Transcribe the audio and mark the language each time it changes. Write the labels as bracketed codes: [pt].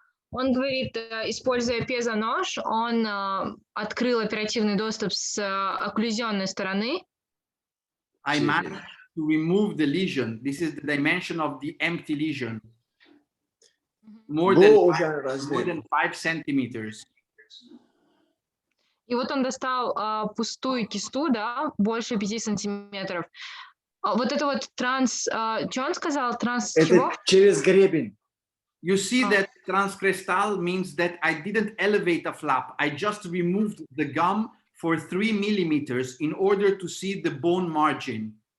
[ru] Он говорит, используя пьезонож, он открыл оперативный доступ с окклюзионной стороны. [en] I managed to remove the lesion. This is the dimension of the empty lesion. More than 5 centimeters. [ru] И вот он достал пустую кисту, да, больше 5 сантиметров. Вот это вот что он сказал? Это через гребень. [en] You see that transcrestal means that I didn't elevate a flap. I just removed the gum for 3 millimeters in order to see the bone margin.